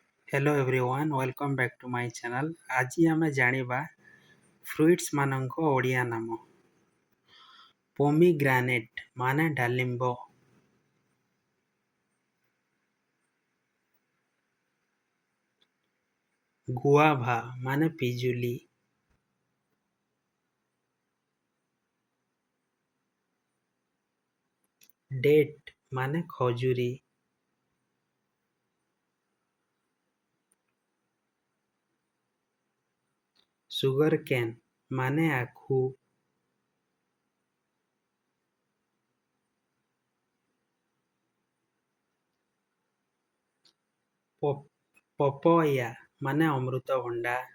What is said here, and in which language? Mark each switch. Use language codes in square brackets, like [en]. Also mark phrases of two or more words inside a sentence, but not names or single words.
[en] Hello everyone welcome back to my channel. [or] ଆଜି ଆମେ ଜାଣିବା ଫ୍ରୁଟ୍ସ ମାନଙ୍କ ଓଡ଼ିଆ ନାମ। ପମିଗ୍ରାନେଟ ମାନେ ଡାଳିମ୍ବ, ଗୁଆଭା ମାନେ ପିଜୁଳି, ଡେଟ ମାନେ ଖଜୁରି, ସୁଗର କେନ ମାନେ ଆଖୁ, ପପାୟା ମାନେ ଅମୃତଭଣ୍ଡା,